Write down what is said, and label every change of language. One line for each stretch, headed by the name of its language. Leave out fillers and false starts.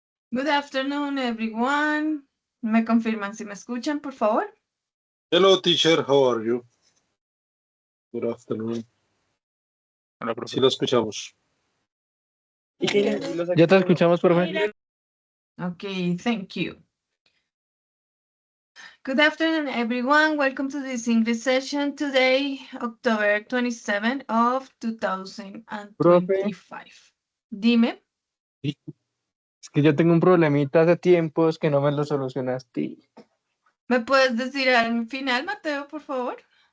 English: Good afternoon, everyone.
Spanish: ¿Me confirman si me escuchan, por favor?
English: Hello, teacher. How are you? Good afternoon.
Spanish: Hola, profe. Sí, lo escuchamos. Ya te escuchamos, profe.
English: Okay, thank you. Good afternoon, everyone. Welcome to this English session today, October 27 of 2025.
Spanish: Dime. Es que yo tengo un problemita hace tiempos que no me lo solucionaste. ¿Me puedes decir al final, Mateo, por favor?